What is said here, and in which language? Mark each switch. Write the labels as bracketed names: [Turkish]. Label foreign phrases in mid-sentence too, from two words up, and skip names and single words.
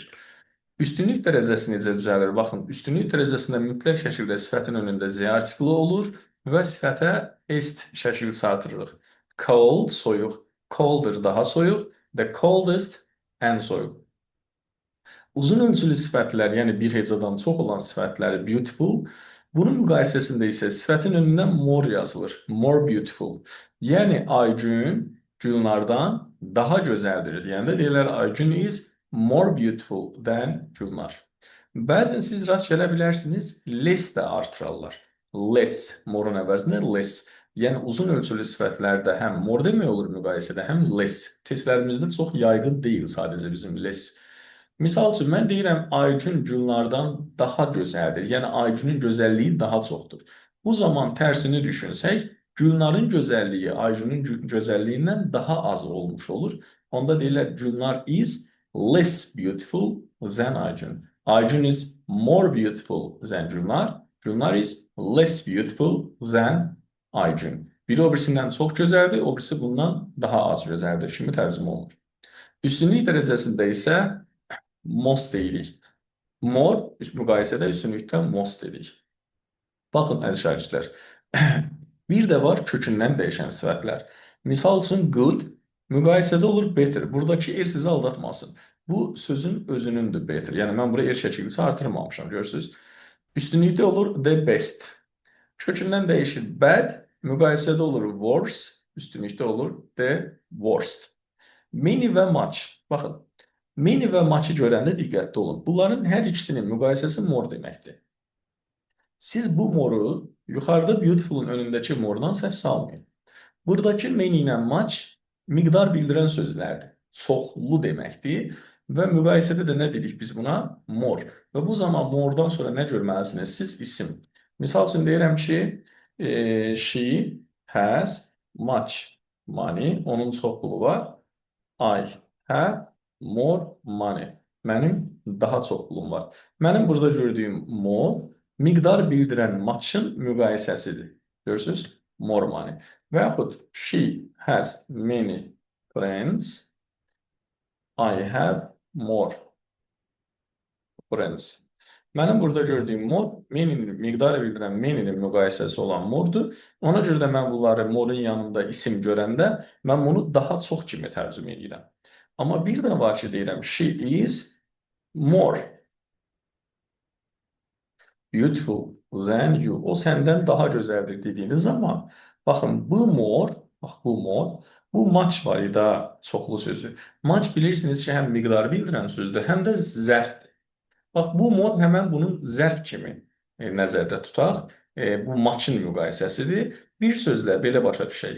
[Azerbaijani] Üstünlük dərəcəsi necə düzəlir? Baxın, üstünlük dərəcəsində mütləq şəkildə sifətin önündə Z artiklı olur və sifətə est şəkilsi artırırıq. Cold, soyuq, colder, daha soyuq, [English] the coldest, [Azerbaijani] ən soyuq. Uzun ölçülü sifətlər, yəni bir hecadan çox olan sifətləri beautiful, bunun müqayisəsində isə sifətin önündən more yazılır. [English] More beautiful. [Azerbaijani] Yəni, Aygün Gülnardan daha gözəldir deyəndə deyirlər, [English] Aygün is more beautiful than Gülnar. [Azerbaijani] Bəzən siz rast gələ bilərsiniz, less də artırarlar. Less, morun əvəzində less. Yəni, uzun ölçülü sifətlərdə həm more demək olur müqayisədə, həm less. Testlərimizdə çox yaygın deyil sadəcə bizim less. Misal üçün, mən deyirəm, Aygün Gülnardan daha gözəldir. Yəni, Aygünün gözəlliyi daha çoxdur. Bu zaman tərsini düşünsək, Gülnarın gözəlliyi Aygünün gözəlliyindən daha az olmuş olur. Onda deyirlər, [English] Gülnar is less beautiful than Aygün. Aygün is more beautiful than Gülnar. Gülnar is less beautiful than Aygün. [Azerbaijani] Biri o birisindən çox gözəldir, o birisi bundan daha az gözəldir kimi tərcümə olunur. Üstünlük dərəcəsində isə most deyirik. More müqayisədə üstünlükdə most dedik. Baxın, əziz şagirdlər, bir də var kökündən dəyişən sifətlər. Misal üçün, good Müqayisədə olur better. Buradakı er sizi aldatmasın. Bu sözün özünündür better. Yəni mən buraya er şəkilçisi artırmamışam, görürsünüz. Üstünlükdə olur [English] the best. [Azerbaijani] Kökündən dəyişir bad, müqayisədə olur worse, üstünlükdə olur [English] the worst. [Azerbaijani] Many və much. Baxın, many və much-ı görəndə diqqətli olun. Bunların hər ikisinin müqayisəsi more deməkdir. Siz bu moru yuxarıda beautiful-un önündəki mordan səhv salmayın. Buradakı many ilə much miqdar bildirən sözlərdir. Çoxlu deməkdir və müqayisədə də nə dedik biz buna? More. Və bu zaman more'dan sonra nə görməlisiniz? Siz isim. Misal üçün deyirəm ki, [English] she has much money. [Azerbaijani] Onun çoxluğu var. [English] I have more money. [Azerbaijani] Mənim daha çox pulum var. Mənim burada gördüyüm more miqdar bildirən much-ın müqayisəsidir. Görürsünüz? [English] More money. [Azerbaijani] Və yaxud [English] she has many friends. I have more friends. [Azerbaijani] Mənim burada gördüyüm more, miqdarı bildirən many-nin müqayisəsi olan more'dur. Ona görə də mən bunları more'un yanında isim görəndə mən bunu daha çox kimi tərcümə edirəm. Amma bir də var ki, deyirəm, [English] she is more beautiful than you. [Azerbaijani] O səndən daha gözəldir dediyiniz zaman, baxın, bu more, bu much var idi, çoxlu sözü. Much bilirsiniz ki, həm miqdarı bildirən sözdür, həm də zərfdir. Bax, bu more həmən bunun zərf kimi nəzərdə tutaq. Bu much-ın müqayisəsidir. Bir sözlə belə başa düşək.